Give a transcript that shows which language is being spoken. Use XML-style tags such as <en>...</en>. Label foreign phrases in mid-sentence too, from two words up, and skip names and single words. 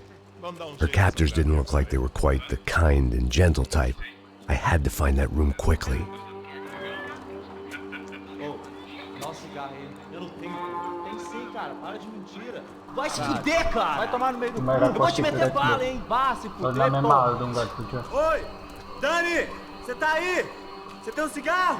<en>Her captors didn't look like they were quite the kind and gentle type. I had to find that room quickly.</en> <pt>cigarro aí. Eu não tenho. Tem sim, cara. Para de mentira. Vai se fuder, cara! Vai tomar no meio do cu.</pt> <hi>मेरा</hi> <pt>Eu vou te</pt> <hi>कोशिश</hi> <pt>meter</pt> <hi>रख</hi> <pt>bala,</pt> <hi>लो</hi> <pt>hein? Vá se</pt> <hi>वरना</hi> <pt>fuder,</pt> <hi>मैं</hi> <pt>pô!</pt> <hi>मार दूंगा तुझे</hi> <pt>Oi! Dani! Você tá aí? Você tem um cigarro?</pt>